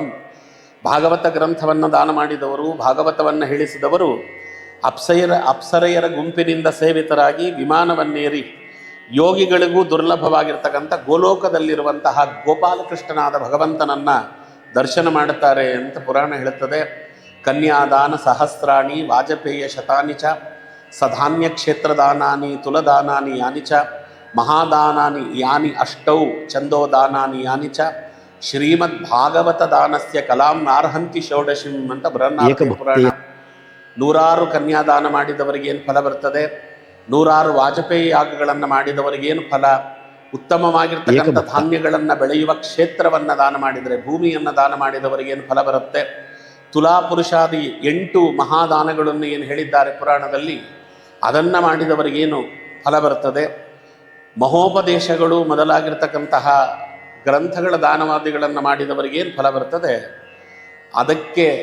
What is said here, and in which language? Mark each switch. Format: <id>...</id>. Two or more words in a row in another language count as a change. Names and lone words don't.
<kn>ಭಾಗವತ ಗ್ರಂಥವನ್ನು ದಾನ ಮಾಡಿದವರು, ಭಾಗವತವನ್ನು ಹೇಳಿಸಿದವರು ಅಪ್ಸರೆಯರ ಗುಂಪಿನಿಂದ ಸೇವಿತರಾಗಿ ವಿಮಾನವನ್ನೇರಿ ಯೋಗಿಗಳಿಗೂ ದುರ್ಲಭವಾಗಿರ್ತಕ್ಕಂಥ ಗೋಲೋಕದಲ್ಲಿರುವಂತಹ ಗೋಪಾಲಕೃಷ್ಣನಾದ ಭಗವಂತನನ್ನು ದರ್ಶನ ಮಾಡುತ್ತಾರೆ ಅಂತ ಪುರಾಣ ಹೇಳುತ್ತದೆ.</kn> <sa>ಕನ್ಯಾದಾನ ಸಹಸ್ರಾಣಿ ವಾಜಪೇಯ ಶತಾನಿ ಚ ಸಧಾನ್ಯ ಕ್ಷೇತ್ರದಾನಾನಿ ತುಲದಾನಾನಿ ಯಾನಿ ಚ ಮಹಾದಾನಾನಿ ಯಾನಿ ಅಷ್ಟೌ ಚಂದೋದಾನಾನಿ ಯಾನಿ ಚ ಶ್ರೀಮದ್ ಭಾಗವತ ದಾನಸ್ಯ ಕಲಾಂ ನಾರ್ಹಂತಿ ಷೋಡಶಿಂ ಅಂತ ಬೃಹನ್ನಾರದೀಯ ಪುರಾಣ.</sa> <kn>100 ಕನ್ಯಾದಾನ ಮಾಡಿದವರಿಗೇನು ಫಲ ಬರ್ತದೆ, 100 ವಾಜಪೇಯಿ ಯಾಗಗಳನ್ನು ಮಾಡಿದವರಿಗೇನು ಫಲ, ಉತ್ತಮವಾಗಿರ್ತಕ್ಕಂಥ ಧಾನ್ಯಗಳನ್ನು ಬೆಳೆಯುವ ಕ್ಷೇತ್ರವನ್ನು ದಾನ ಮಾಡಿದರೆ, ಭೂಮಿಯನ್ನು ದಾನ ಮಾಡಿದವರಿಗೇನು ಫಲ ಬರುತ್ತೆ, ತುಲಾಪುರುಷಾದಿ 8 ಮಹಾದಾನಗಳನ್ನು ಏನು ಹೇಳಿದ್ದಾರೆ ಪುರಾಣದಲ್ಲಿ ಅದನ್ನು ಮಾಡಿದವರಿಗೇನು ಫಲ ಬರ್ತದೆ, ಮಹೋಪದೇಶಗಳು ಮೊದಲಾಗಿರ್ತಕ್ಕಂತಹ ಗ್ರಂಥಗಳ ದಾನವಾದಿಗಳನ್ನು ಮಾಡಿದವರಿಗೇನು ಫಲ ಬರ್ತದೆ, ಅದಕ್ಕೆ</kn>